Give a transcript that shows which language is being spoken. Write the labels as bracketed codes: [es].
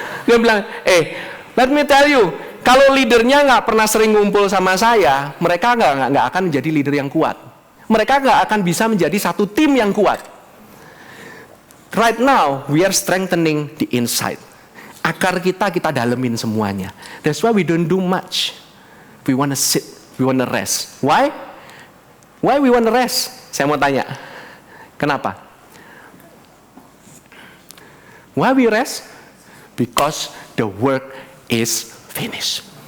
[id] Dia bilang, [en] let me tell you. [id] Kalau leadernya nggak pernah sering ngumpul sama saya, mereka nggak akan menjadi leader yang kuat. Mereka nggak akan bisa menjadi satu tim yang kuat. [en] Right now, we are strengthening the inside. [id] Akar kita dalemin semuanya. [en] That's why we don't do much. We want to sit, we want to rest. Why? Why we want to rest? [id] Saya mau tanya. Kenapa? [en] Why we rest? Because the work is finished.